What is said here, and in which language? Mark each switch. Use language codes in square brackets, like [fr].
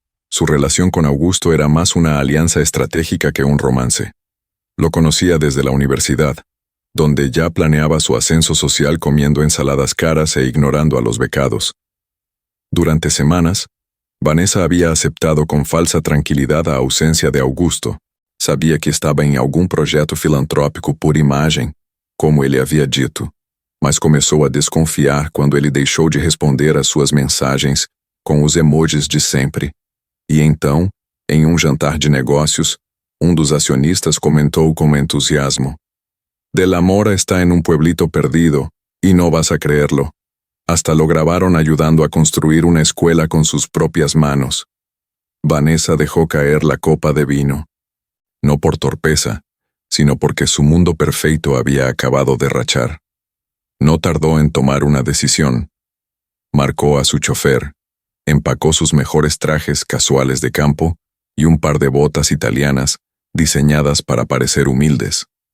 [es] Su relación con Augusto era más una alianza estratégica que un romance. Lo conocía desde la universidad, donde ya planeaba su ascenso social comiendo ensaladas caras e ignorando a los becados. Durante semanas, Vanessa había aceptado con falsa tranquilidad a ausencia de Augusto. [pt] Sabia que estava em algum projeto filantrópico por imagem, como ele havia dito, mas começou a desconfiar quando ele deixou de responder às suas mensagens com os emojis de sempre. E então, em um jantar de negócios, um dos acionistas comentou com entusiasmo: [es] "De la Mora está en un pueblito perdido, y no vas a creerlo. Hasta lo grabaron ayudando a construir una escuela con sus propias manos". Vanessa dejó caer la copa de vino. No por torpeza, sino porque su mundo perfecto había acabado de rachar. No tardó en tomar una decisión. Marcó a su chofer, empacó sus mejores trajes casuales de campo y un par de botas italianas diseñadas para parecer humildes.